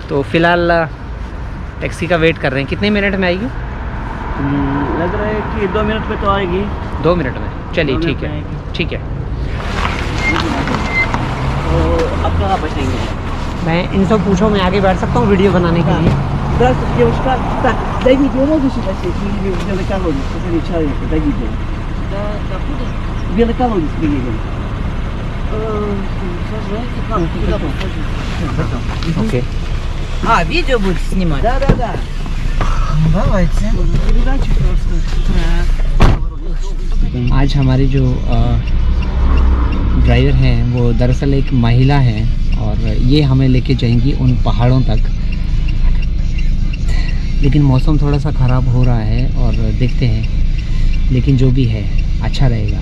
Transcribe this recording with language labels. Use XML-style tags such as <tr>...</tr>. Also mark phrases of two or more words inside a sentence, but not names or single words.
<hi>तो फ़िलहाल टैक्सी का वेट कर रहे हैं। कितने मिनट में आएगी? लग रहा है कि 2 मिनट में तो आएगी। 2 मिनट में? चलिए, ठीक है। तो अब कहाँ बचेंगे? मैं इनसे पूछो, मैं आगे बैठ सकता हूँ वीडियो बनाने के लिए?</hi> <ru>Дай видео, могу сюда сесть? Белый колодец, посмотри, человека, дай видео. Белый колодец приедем. Окей. Видео будете снимать? Да. Давайте. Передачу просто.</ru> <hi>आज हमारे जो ड्राइवर हैं वो दरअसल एक महिला है और ये हमें लेके जाएंगी उन पहाड़ों तक। लेकिन मौसम थोड़ा सा ख़राब हो रहा है और देखते हैं, लेकिन जो भी है अच्छा रहेगा।</hi>